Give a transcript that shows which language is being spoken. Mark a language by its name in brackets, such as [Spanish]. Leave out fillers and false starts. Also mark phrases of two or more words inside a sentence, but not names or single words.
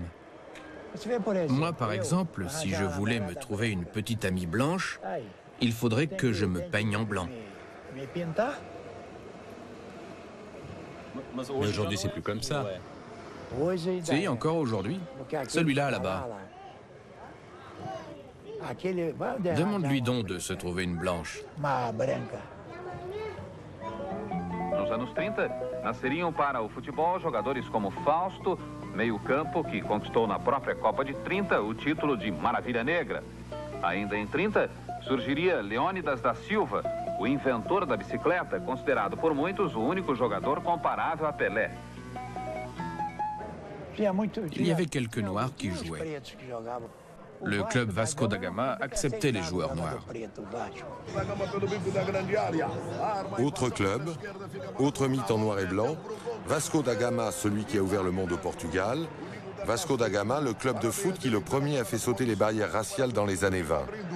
[French] Moi, par exemple, si je voulais me trouver une petite amie blanche, il faudrait que je me peigne en blanc. Mais aujourd'hui, c'est plus comme ça. Si, encore aujourd'hui. Celui-là, là-bas. Demande-lui donc de se trouver une blanche. [Portuguese] Nos anos 30, nasceriam para o futebol jogadores como Fausto, meio-campo que conquistou na própria Copa de 30 o título de Maravilha Negra. Ainda em 30, surgiria Leônidas da Silva, o inventor da bicicleta, considerado por muitos o único jogador comparável a Pelé. [French] Il y avait quelques Noirs qui jouaient. Le club Vasco da Gama acceptait les joueurs noirs. Autre club, autre mythe en noir et blanc, Vasco da Gama, celui qui a ouvert le monde au Portugal, Vasco da Gama, le club de foot qui le premier a fait sauter les barrières raciales dans les années 20.